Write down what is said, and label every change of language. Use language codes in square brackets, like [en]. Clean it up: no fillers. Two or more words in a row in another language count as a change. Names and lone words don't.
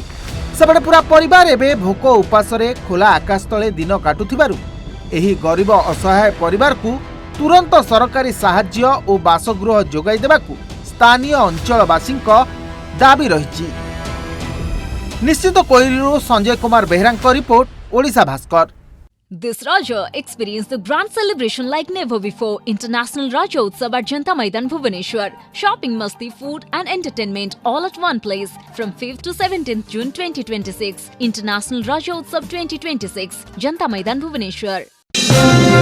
[or] ସେବଡେ ପୂରା ପରିବାର ଏବେ ଭୋକ ଉପାସ ରେ ଖୋଲା ଆକାଶ ତଳେ ଦିନ କାଟୁଥିବାରୁ ଏହି ଗରିବ ଅସହାୟ ପରିବାର କୁ ତୁରନ୍ତ ସରକାରୀ ସାହାଯ୍ୟ और ବାସଗୃହ ଯୋଗାଇ ଦେବାକୁ ସ୍ଥାନୀୟ ଅଞ୍ଚଳବାସୀଙ୍କ ଦାବି ରହିଛି। ନିଶ୍ଚିନ୍ତ କୋଇଲୁ ସଞ୍ଜୟ କୁମାର ବେହେରା ରିପୋର୍ଟ, ଓଡ଼ିଶା ଭାସ୍କର। [en] This Raja experienced the grand celebration like never before. International Raja Utsav at Janta Maidan, Bhubaneswar. Shopping, masti, food and entertainment all at one place from 5th to 17th June 2026. International Raja Utsav 2026, Janta Maidan, Bhubaneswar.